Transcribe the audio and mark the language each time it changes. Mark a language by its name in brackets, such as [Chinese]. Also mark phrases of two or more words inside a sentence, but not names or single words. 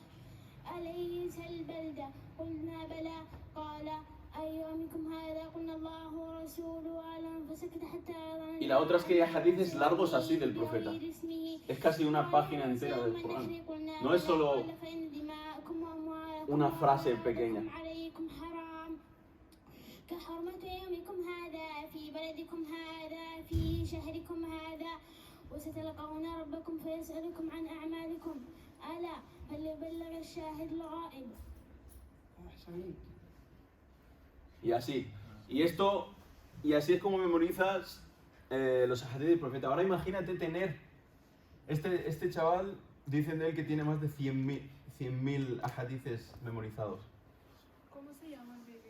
[Arabic] أليس البلدة قلنا بلى قال أي أمكم هذا قلنا الله ورسوله أعلم فسكت حتى ظننا. [Spanish] Y la otra es que hay hadiths largos así del profeta. Es casi una página entera del Corán. No es solo una frase pequeña. [Arabic] كحرمة يومكم هذا في بلدكم هذا في شهركم هذا وستلقون ربكم فيسألكم عن أعمالكم ألا فليبلغ الشاهد الغائب. أحسنت. [Spanish] Y así. Y así es como memorizas los hadith del profeta. Ahora imagínate tener... Este chaval, dicen de él que tiene más de 100.000 hadiths memorizados. ¿Cómo se llama el vídeo?